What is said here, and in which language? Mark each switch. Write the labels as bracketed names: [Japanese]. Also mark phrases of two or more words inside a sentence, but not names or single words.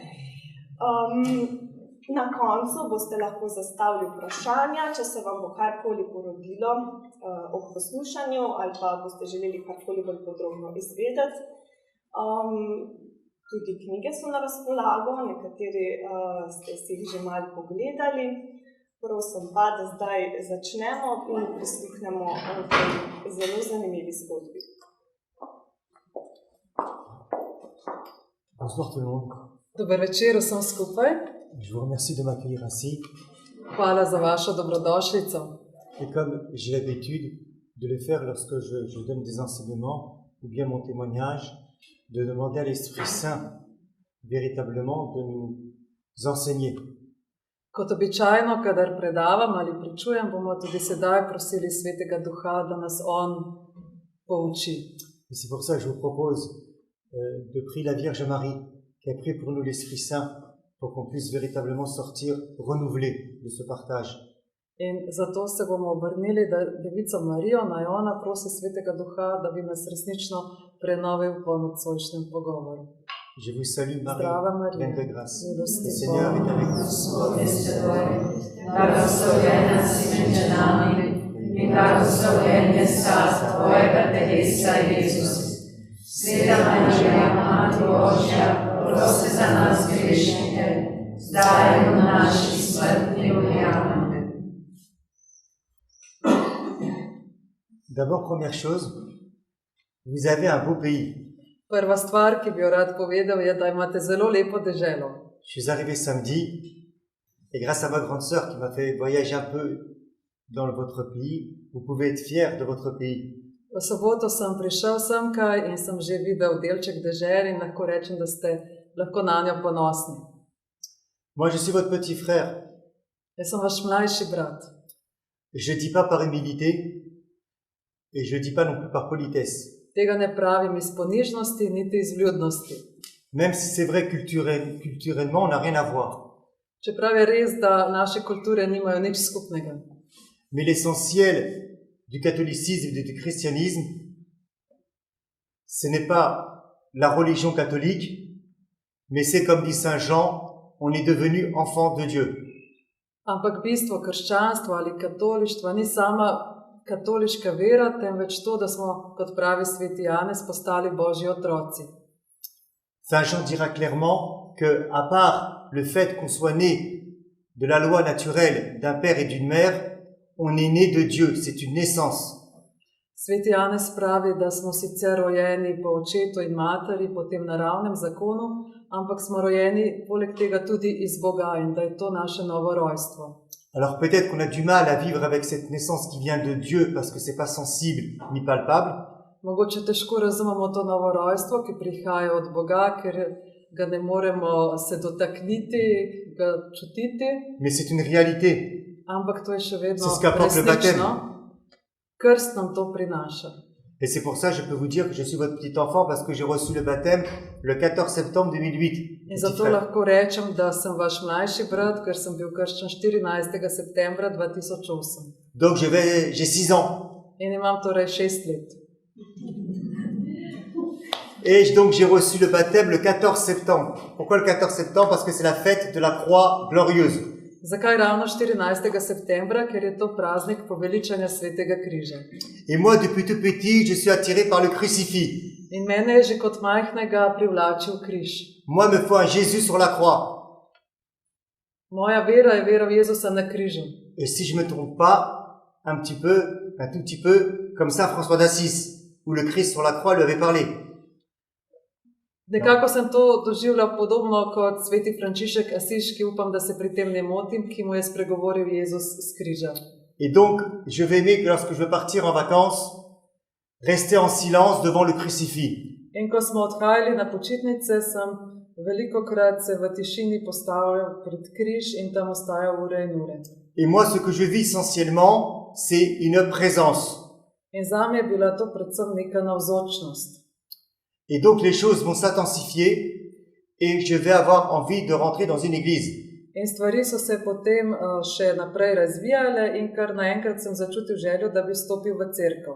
[Slovenian] Na koncu boste lahko zastavili vprašanja, če se vam bo karkoli porodilo ob poslušanju ali pa boste želeli karkoli bolj podrobno izvedeti. Tudi knjige so na razpolago, nekateri ste si jih že malo pogledali. Prosim pa, da zdaj začnemo in prisluhnemo tej zelo zanimivi zgodbi. [French] Bonsoir tout le monde. [Slovenian] Dober večer vsem skupaj. [French] Je vous remercie de m'accueillir ainsi. [Slovenian] Hvala za vašo dobrodošlico. [French] Et comme j'ai l'habitude de le faire lorsque je donne des enseignements ou bien mon témoignage, de demander à l'Esprit Saint véritablement de nous enseigner. [Slovenian] Kot običajno, kadar predavam ali pričujem, bomo tudi sedaj prosili Svetega Duha, da nas on pouči. [French] Et c'est pour ça que je vous propose de prier la Vierge Marie qui a prié pour nous l'Esprit Saint pour qu'on puisse véritablement sortir renouvelé de ce partage. [Slovenian] In zato se bomo obrnili Devico Marijo, naj ona prosi Svetega Duha, da bi nas resnično prenovil po nocojšnjem pogovoru. [French] Je vous salue Marie, [Slovenian] Zdrava Marija, [French] pleine de grâce. [Slovenian] milosti [French] Le Seigneur est avec vous. [Slovenian] Gospodje s teboj, blagoslovljena si med ženami in blagoslovljen je sad tvojega telesa, Jezus. Sveta Marija, Mati Božja, prosi za nas grešnike, zdaj in v naši smrtni uri. Amen. [French] D'abord, première chose, vous avez un beau pays. [Slovenian] Prva stvar, ki bi jo rad povedal, je, da imate zelo lepo deželo. [French] Je suis arrivé samedi et grâce à ma grande sœur qui m'a fait voyager un peu dans votre pays, vous pouvez être fiers de votre pays. [Slovenian] V soboto sem prišel semkaj in sem že videl delček dežel in lahko rečem, da ste lahko nanjo ponosni. [French] Moi, je suis votre petit frère. [Slovenian] Jaz sem vaš mlajši brat. [French] Je dis pas par humilité et je dis pas non plus par politesse. [Slovenian] Tega ne pravim iz ponižnosti, niti iz vljudnosti. [French] Même si c'est vrai culturellement, on n'a rien à voir. [Slovenian] Čeprav je res, da naše kulture nimajo nič skupnega. [French] Mais l'essentiel du catholicisme et du christianisme, ce n'est pas la religion catholique, mais c'est comme dit Saint Jean, on est devenu enfant de Dieu. [Slovenian] Ampak bistvo krščanstva ali katolištva ni sama katoliška vera, temveč to, da smo, kot pravi sveti Janez, postali Božji otroci. [French] Saint Jean dira clairement que, à part le fait qu'on soit né de la loi naturelle d'un père et d'une mère, on est né de Dieu, c'est une naissance. [Slovenian] Sveti Janez pravi, da smo sicer rojeni po očetu in materi, po tem naravnem zakonu, ampak smo rojeni poleg tega tudi iz Boga in da je to naše novo rojstvo. [French] Alors peut-être qu'on a du mal à vivre avec cette naissance qui vient de Dieu parce que c'est pas sensible ni palpable. [Slovenian] Mogoče težko razumemo to novo rojstvo, ki prihaja od Boga, ker ga ne moremo se dotakniti, ga čutiti, [French] Mais c'est une réalité. [Slovenian] ampak to je še vedno [French] C'est ce qu'apporte le baptême. [Slovenian] resnično. Krst nam to prinaša. [French] Et c'est pour ça que je peux vous dire que je suis votre petit enfant parce que j'ai reçu le baptême le 14 septembre 2008. [Slovenian] In [French] Petit [Slovenian] zato [French] frère. [Slovenian] lahko rečem, da sem vaš mlajši brat, ker sem bil krščen 14. septembra 2008. [French] Donc j'ai 6 ans. [Slovenian] In imam torej 6 let. [French] Et donc j'ai reçu le baptême le 14 septembre. Pourquoi le 14 septembre? Parce que c'est la fête de la croix glorieuse. [Slovenian] Zakaj ravno 14. septembra? Ker je to praznik poveličanja Svetega križa. [French] Et moi, depuis tout petit, je suis attiré par le crucifix. [Slovenian] In mene je že kot majhnega privlačil križ. [French] Moi, il me faut un Jésus sur la croix. [Slovenian] Moja vera je vera v Jezusa na križu. [French] Et si je me trompe pas, un tout petit peu, comme ça François d'Assise, où le Christ sur la croix lui avait parlé. [Slovenian] Nekako sem to doživljal podobno kot sveti Frančišek Asiški, upam, da se pri tem ne motim, ki mu je spregovoril Jezus s križa. [French] Et donc, je vais aimer que lorsque je veux partir en vacances, rester en silence devant le crucifix. [Slovenian] In ko smo odhajali na počitnice, sem velikokrat se v tišini postavil pred križ in tam ostajal ure in ure. [French] Et moi, ce que je vis essentiellement, c'est une présence. [Slovenian] In zame je bila to predvsem neka navzočnost. [French] Et donc, les choses vont s'intensifier et je vais avoir envie de rentrer dans une église. [Slovenian] In stvari so se potem še naprej razvijale in kar naenkrat sem začutil željo, da bi stopil v cerkev.